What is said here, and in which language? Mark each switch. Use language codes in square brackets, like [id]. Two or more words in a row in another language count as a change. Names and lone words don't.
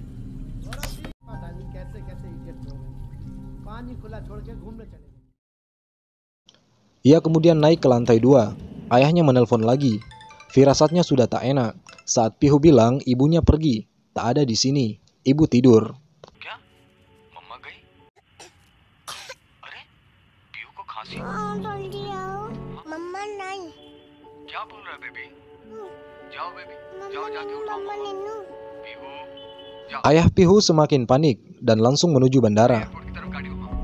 [id] Ia kemudian naik ke lantai 2. Ayahnya menelpon lagi. Firasatnya sudah tak enak. Saat Pihu bilang ibunya pergi, tak ada di sini. Ibu tidur. [hi] क्या मम्मा गई अरे पीयू को खांसी जल्दी आओ। मम्मा नहीं। क्या बोल रहा है बेबी जाओ बेबी मम्मा जाओ जाके उठाओ मम्मा मम्मा निन्नू। पीयू [id] Ayah Pihu semakin panik dan langsung menuju bandara. [hi] एयरपोर्ट की तरफ गाड़ी